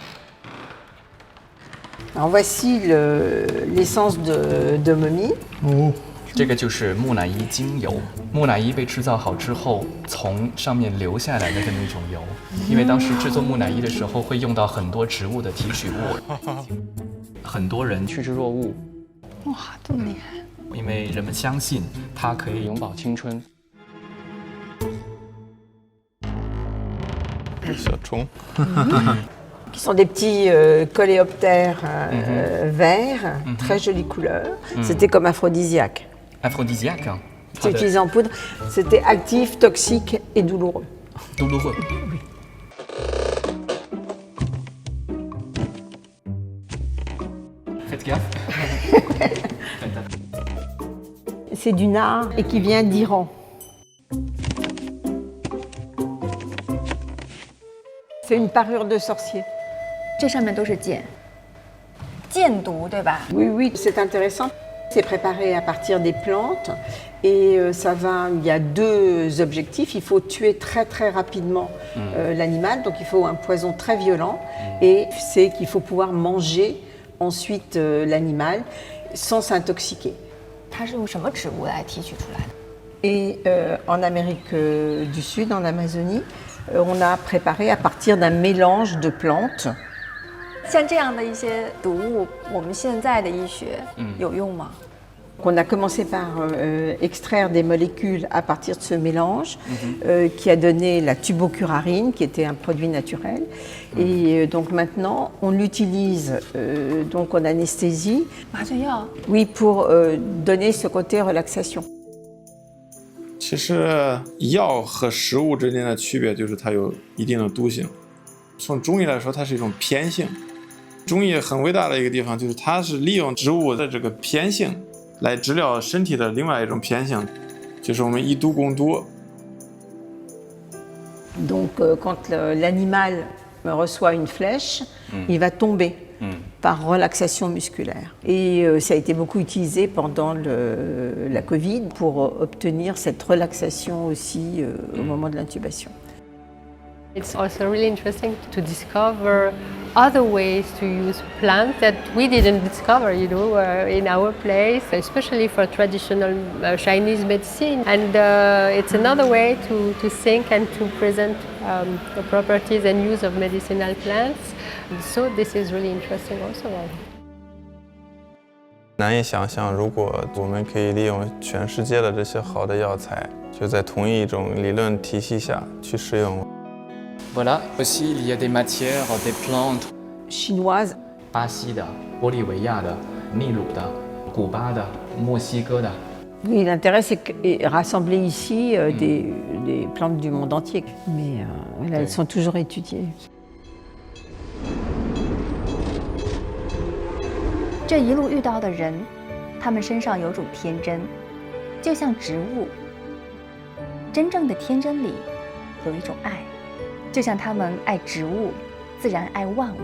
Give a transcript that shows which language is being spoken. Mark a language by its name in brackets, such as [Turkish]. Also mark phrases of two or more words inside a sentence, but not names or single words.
[French] Alors voici l'essence de momie. [Chinese] 这个就是木乃伊精油。木乃伊被制造好之后，从上面流下来的那种油，因为当时制作木乃伊的时候会用到很多植物的提取物，很多人趋之若鹜。哇，这么厉害！因为人们相信它可以永葆青春。小虫。 [French] Qui sont des petits coléoptères verts, très jolie couleur. C'était comme aphrodisiaque. Aphrodisiaque. C'était utilisé en poudre. C'était actif, toxique et douloureux. Douloureux. Faites gaffe. C'est du nard et qui vient d'Iran. C'est une parure de sorcier. [Chinese] 这上面都是箭，箭毒对吧？ [French] Oui, oui, c'est intéressant. C'est préparé à partir des plantes et il y a deux objectifs. Il faut tuer très très rapidement l'animal, donc il faut un poison très violent et c'est qu'il faut pouvoir manger ensuite l'animal sans s'intoxiquer. [Chinese] 它是用什么植物来提取出来的？ [French] Et en Amérique du Sud, en Amazonie, on a préparé à partir d'un mélange de plantes. [Chinese] 像这样的一些毒物，我们现在的医学有用吗？ [French] On a commencé par extraire des molécules à partir de ce mélange qui a donné la tubocurarine, qui était un produit naturel. Et donc maintenant, on l'utilise donc en anesthésie. Oui, pour donner ce côté relaxation. [Chinese] 其实药和食物之间的区别就是它有一定的毒性。从中医来说，它是一种偏性。中医很伟大的一个地方就是它是利用植物的这个偏性来治疗身体的另外一种偏性，就是我们以毒攻毒。 [French] Donc quand l'animal reçoit une flèche, il va tomber par relaxation musculaire. Et ça a été beaucoup utilisé pendant la Covid pour obtenir cette relaxation aussi au moment de l'intubation. [English] It's also really interesting to discover other ways to use plants that we didn't discover, in our place, especially for traditional Chinese medicine. And it's another way to think and to present the properties and use of medicinal plants. So this is really interesting also. [Chinese] 难以想象，如果我们可以利用全世界的这些好的药材，就在同一种理论体系下去使用。 [French] Voilà, aussi il y a des matières, des plantes chinoises, [Chinese] 巴西的、玻利维亚的、秘鲁的、古巴的、墨西哥的。 [French] Oui, l'intérêt c'est rassembler ici des plantes du monde entier, mais voilà, elles sont toujours étudiées. [Chinese] 这一路遇到的人，他们身上有种天真，就像植物。真正的天真里有一种爱。就像他们爱植物，自然爱万物。